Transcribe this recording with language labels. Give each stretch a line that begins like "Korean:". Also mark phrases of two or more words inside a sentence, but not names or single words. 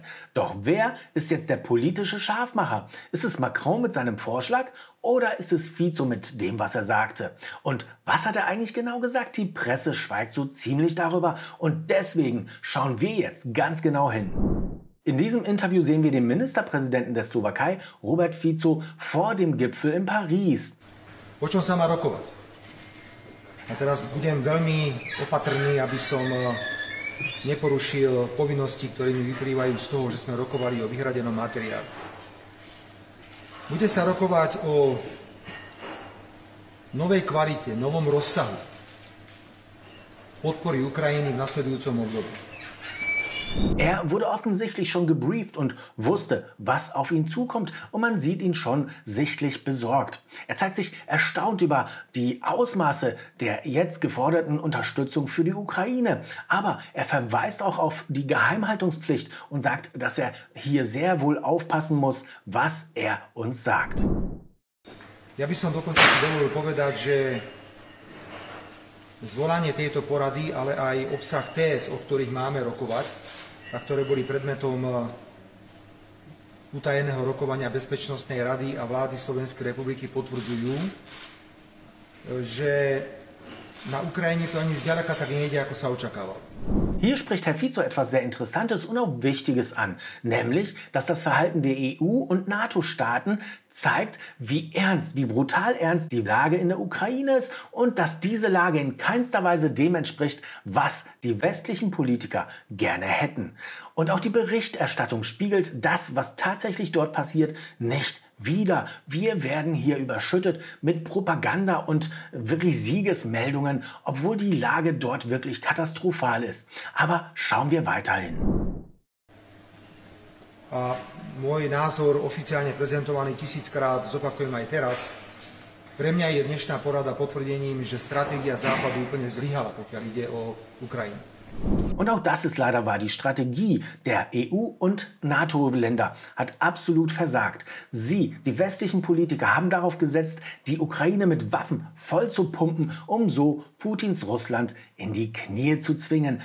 German: Doch wer ist jetzt der politische Scharfmacher? Ist es Macron mit seinem Vorschlag oder ist es Fico mit dem, was er sagte? Und was hat er eigentlich genau gesagt? Die Presse schweigt so ziemlich darüber und deswegen schauen wir jetzt ganz genau hin. In diesem Interview sehen wir den Ministerpräsidenten der Slowakei, Robert Fico, vor dem Gipfel in Paris.
Slovak: O čom sa má rokovať? A teraz budem veľmi opatrný, aby som neporušil povinnosti, ktoré mi vyplývajú z toho, že sme rokovali o vyhradenom materiáli. Bude sa rokovať o novej kvalite, novom rozsahu podpory Ukrajiny v nasledujúcom období.
German: Er wurde offensichtlich schon gebrieft und wusste, was auf ihn zukommt und man sieht ihn schon sichtlich besorgt. Er zeigt sich erstaunt über die Ausmaße der jetzt geforderten Unterstützung für die Ukraine. Aber er verweist auch auf die Geheimhaltungspflicht und sagt, dass er hier sehr wohl aufpassen muss, was er uns sagt.
Slovak: Ja by som dokonca si dovolil povedať, že zvolanie tejto porady, ale aj obsah téz, o ktorých máme rokovať, a ktoré boli predmetom utajeného rokovania Bezpečnostnej rady a vlády Slovenskej republiky, potvrdzujú, že na Ukrajine to ani zďaleka tak nejde, ako sa očakávalo.
German: Hier spricht Herr Fico etwas sehr Interessantes und auch Wichtiges an, nämlich, dass das Verhalten der EU- und NATO-Staaten zeigt, wie ernst, wie brutal ernst die Lage in der Ukraine ist und dass diese Lage in keinster Weise dem entspricht, was die westlichen Politiker gerne hätten. Und auch die Berichterstattung spiegelt das, was tatsächlich dort passiert, nicht wider. Wir werden hier überschüttet mit Propaganda und wirklich Siegesmeldungen, obwohl die Lage dort wirklich katastrophal ist. Aber schauen wir weiterhin.
Slovak: A môj názor, oficiálne prezentovaný 1000-krát, zopakujem aj teraz. Pre mňa je dnešná porada potvrdením, že stratégia Západu úplne zlyhala, pokiaľ ide o Ukrajinu.
German: Und auch das ist leider wahr. Die Strategie der EU- und NATO-Länder hat absolut versagt. Sie, die westlichen Politiker, haben darauf gesetzt, die Ukraine mit Waffen voll zu pumpen, um so Putins Russland in die Knie zu zwingen.